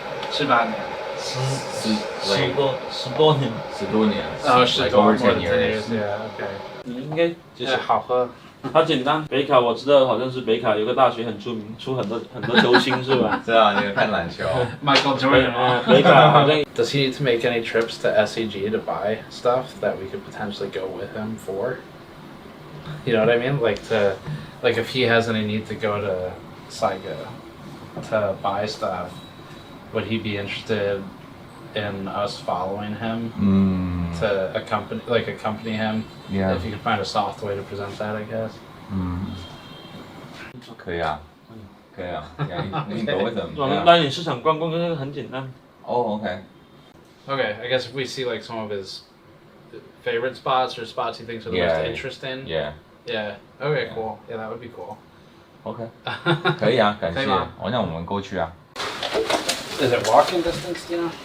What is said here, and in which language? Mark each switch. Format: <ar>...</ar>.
<zh>？18年。 10多年。 10多年。 10多年。 OK。 你应该就是好喝。它简单，北卡我知道，好像是北卡有个大学很出名，出很多球星是吧？是啊，你看篮球。</zh> <en>Michael Jordan.</en> <zh>北卡好像。</zh> <en>Does he need to make any trips to SEG to buy stuff that we could potentially go with him for? You know what I mean? Like if he has any need to go to Saigo to buy stuff, would he be interested in us following him to accompany him? Yeah. If you could find a soft way to present that, I guess.</en> <zh>可以啊，可以啊，你</zh> <en>go with them.</en> <zh>我们带你市场逛逛，这个很简单。</zh> <en>Oh, okay. Okay, I guess if we see like some of his favorite spots or spots he thinks are the most interesting. Yeah. Yeah. Okay, cool. Yeah, that would be cool.</en> <zh>OK. 可以啊，感谢。那我们过去啊。</zh> <en>Is it walking distance, do you know?</en>